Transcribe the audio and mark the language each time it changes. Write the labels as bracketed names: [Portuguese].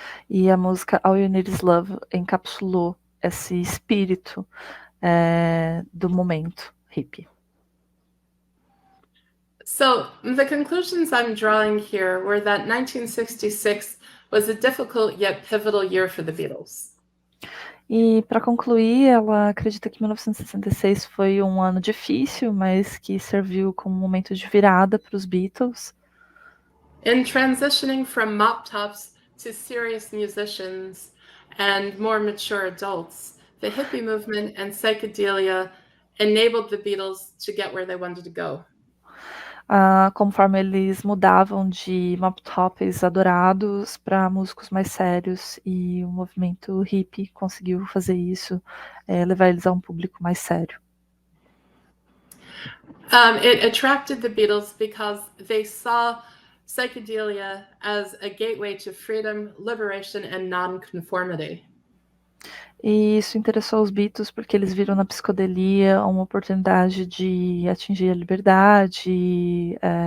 [Portuguese] E a música All You Need Is Love encapsulou esse espírito do momento hippie. [English] So the conclusions I'm drawing here were that 1966 was a difficult yet pivotal year for the Beatles. [Portuguese] E para concluir, ela acredita que 1966 foi um ano difícil, mas que serviu como um momento de virada para os Beatles. [English] In transitioning from mop tops to serious musicians and more mature adults, the hippie movement and psychedelia enabled the Beatles to get where they wanted to go. [Portuguese] Conforme eles mudavam de mop tops adorados para músicos mais sérios, e o movimento hippie conseguiu fazer isso, levar eles a um público mais sério. [English] It attracted the Beatles because they saw psychedelia as a gateway to freedom, liberation, and non-conformity. [Portuguese] E isso interessou os Beatles porque eles viram na psicodelia uma oportunidade de atingir a liberdade.